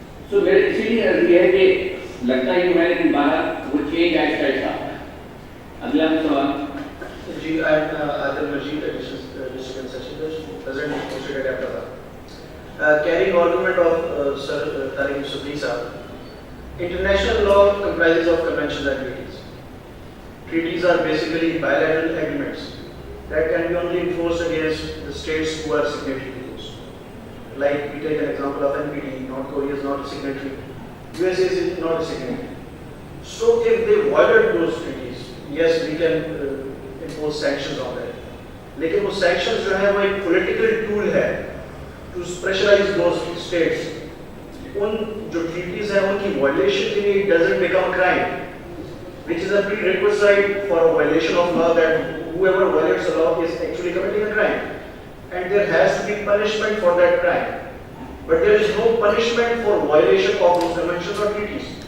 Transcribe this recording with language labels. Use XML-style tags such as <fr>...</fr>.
<ur>سو میرے اسی لیے عرض یہ ہے کہ لگتا ہے کہ میں لیکن باہر وہ چینج آہستہ آہستہ آتا ہے. اگلا سوال.</ur> <en>جی Adil Majeed district session present most adapter carrying argument of Sir Tariq Subhi Sahab. International law comprises of conventions and treaties. Treaties are basically bilateral agreements that can be only enforced against the states who are signatory to those. Like we take an example of NPT, North Korea is not a signatory, USA is not a signatory. So if they violate those treaties, yes we can impose sanctions on them.</en> <ur>لیکن وہ sanctions جو ہے وہ ایک political tool ہے</ur> <en>to pressurize those states.</en> <ur>ان جو treaties ہیں ان کی violation کے لیے</ur> <en>doesn't become a crime, which is a prerequisite for a violation of law, that whoever violates the law is actually committing a crime, and there has to be punishment for that crime. But there is no punishment for violation of those conventions or treaties.</en>